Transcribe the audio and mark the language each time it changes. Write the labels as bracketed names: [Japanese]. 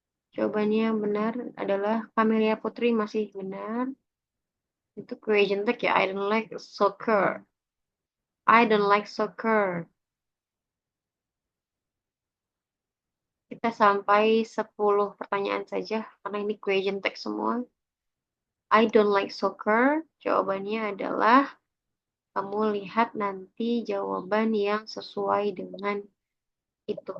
[Indonesian] Jawabannya benar adalah Camelia Putri masih benar. [English] Itu question tag ya. I don't like soccer. I don't like soccer. [Indonesian] Kita sampai 10 pertanyaan saja karena ini question text semua. I don't like soccer. Jawabannya adalah kamu lihat nanti jawaban yang sesuai dengan itu.